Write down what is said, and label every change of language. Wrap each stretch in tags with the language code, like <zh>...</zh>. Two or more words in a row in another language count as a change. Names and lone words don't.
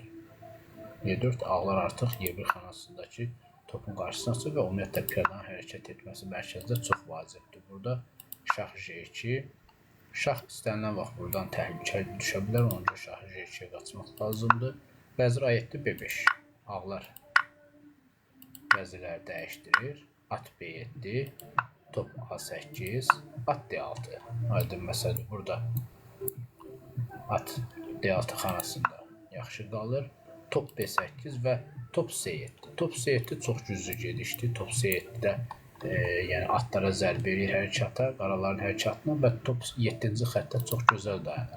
<az>Y4 ağlar artıq Y1 xanasındakı topun qarşısına çıxır və ümumiyyətlə piyadanın hərəkət etməsi mərkəzdə çox vacibdir. Burada şah J2. Şah istənilən vaxt buradan təhlükə düşə bilər. Ona görə şah J2-yə qaçmaq lazımdır. Vəzir A7, B5. Ağlar vəzirləri dəyişdirir. At B7, top A8, at D6. Aydın məsələ burada at D6 xanasında yaxşı qalır. Top B8 və top C7. Top C7 çox güclü gedişdir. Top C7-də yəni atlara zərbə edir hərəkata, qaraların hərəkatına və top 7-ci xəttə çox gözəl dayanır.</az>